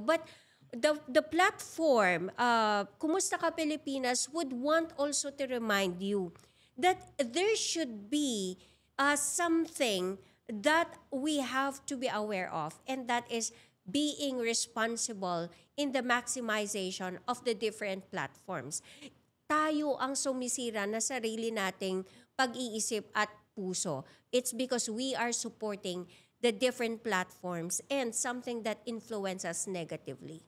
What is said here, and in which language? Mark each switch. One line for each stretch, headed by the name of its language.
English: But the platform, Kumusta Ka Pilipinas, would want also to remind you that there should be something that we have to be aware of, and that is being responsible in the maximization of the different platforms.
Filipino: Tayo ang sumisira na sarili nating pag-iisip at puso.
English: It's because we are supporting the different platforms and something that influences us negatively.